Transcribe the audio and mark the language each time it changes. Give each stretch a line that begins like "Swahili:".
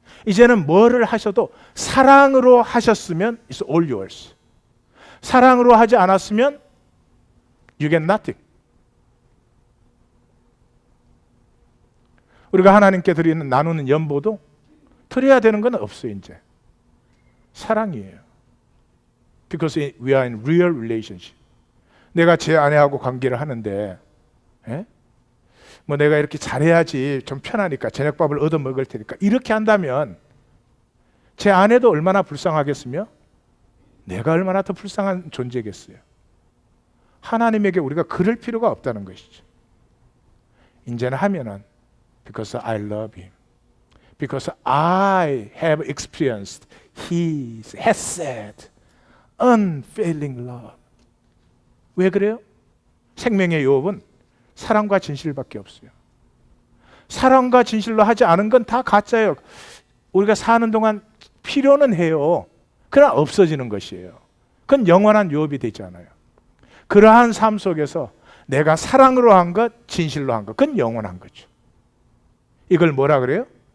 Korean: 이제는 뭐를 하셔도 사랑으로 하셨으면
English: it's all yours.
Korean: 사랑으로 하지 않았으면
English: you get nothing.
Korean: 우리가 하나님께 드리는 나누는 연보도 드려야 되는 건 없어요. 이제 사랑이에요.
English: Because we are in real relationship.
Korean: 내가 제 아내하고 관계를 하는데 뭐 내가 이렇게 잘해야지 좀 편하니까 저녁밥을 얻어 먹을 테니까 이렇게 한다면 제 아내도 얼마나 불쌍하겠으며 내가 얼마나 더 불쌍한 존재겠어요. 하나님에게 우리가 그럴 필요가 없다는 것이죠. 이제는 하면은
English: because I love him. Because I have experienced his has said unfailing love.
Korean: 왜 그래요? 생명의 유업은 사랑과 진실밖에 없어요. 사랑과 진실로 하지 않은 건 다 가짜예요. 우리가 사는 동안 필요는 해요. 그러나 없어지는 것이에요. 그건 영원한 유업이 되지 않아요. 그러한 삶 속에서 내가 사랑으로 한 것, 진실로 한 것, 그건 영원한 거죠. 이걸 뭐라 그래요?